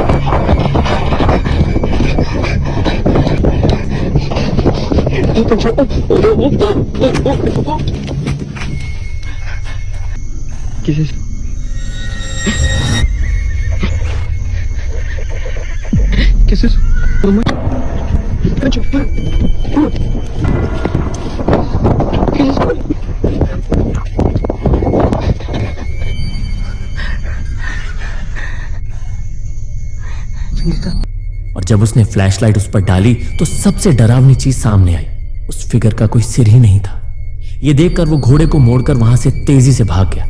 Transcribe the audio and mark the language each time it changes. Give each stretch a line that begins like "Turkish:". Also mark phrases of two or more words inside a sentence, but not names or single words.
Spanish: ¿Qué es eso? ¿Qué es eso? Pancho, ¿qué es eso?
Hindi: और जब उसने फ्लैशलाइट उस पर डाली तो सबसे डरावनी चीज सामने आई। उस फिगर का कोई सिर ही नहीं था। यह देखकर वो घोड़े को मोड़कर वहां से तेजी से भाग गया।